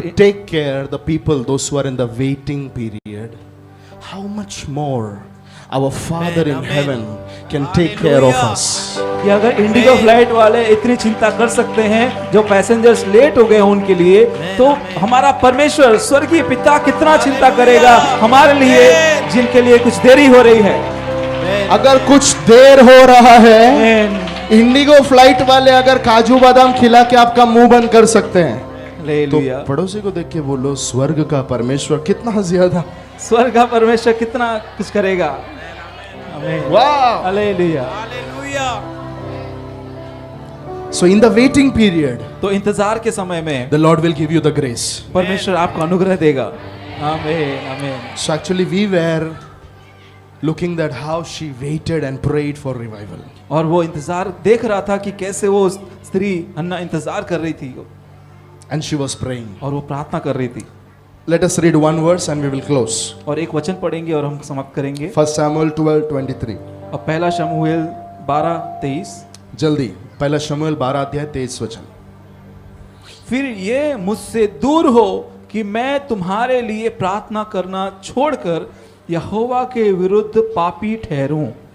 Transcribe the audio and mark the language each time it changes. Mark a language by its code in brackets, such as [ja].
[en] to take care the people, those who are in the waiting period, how much more our Father in heaven can take care of us. [hi] कि अगर Indigo flight वाले इतनी चिंता कर सकते हैं जो पैसेंजर्स लेट हो गए हैं उनके लिए, तो हमारा परमेश्वर स्वर्गीय पिता कितना चिंता करेगा हमारे लिए जिनके लिए कुछ देरी हो रही है। अगर कुछ देर हो रहा है, इंडिगो फ्लाइट वाले अगर काजू बादाम खिला के आपका मुंह बंद कर सकते हैं, तो पड़ोसी को देख के बोलो स्वर्ग का परमेश्वर कितना ज्यादा, स्वर्ग का परमेश्वर कितना कुछ करेगा। वाह, hallelujah. [en] So in the waiting period, [hi] तो इंतजार के समय में [en] the Lord will give you the grace. [hi] परमेश्वर आपको अनुग्रह देगा। आमीन आमीन। [en] So actually we were looking that how she waited and prayed for revival. [hi] और वो इंतजार देख रहा था कि कैसे वो स्त्री हन्ना इंतजार कर रही थी [en] And she was praying. [hi] और वो प्रार्थना कर रही थी। [en] Let us read one verse and we will close. [hi] और एक वचन पढ़ेंगे और हम समाप्त करेंगे। [en] 1 Samuel 12:23. [hi] और पहला शमूएल 12:23। जल्दी, पहला शमूएल 12 अध्याय 23 वचन। फिर ये मुझसे दूर हो कि मैं तुम्हारे लिए प्रार्थना करना छोड़कर यहोवा के विरुद्ध पापी ठहरूं।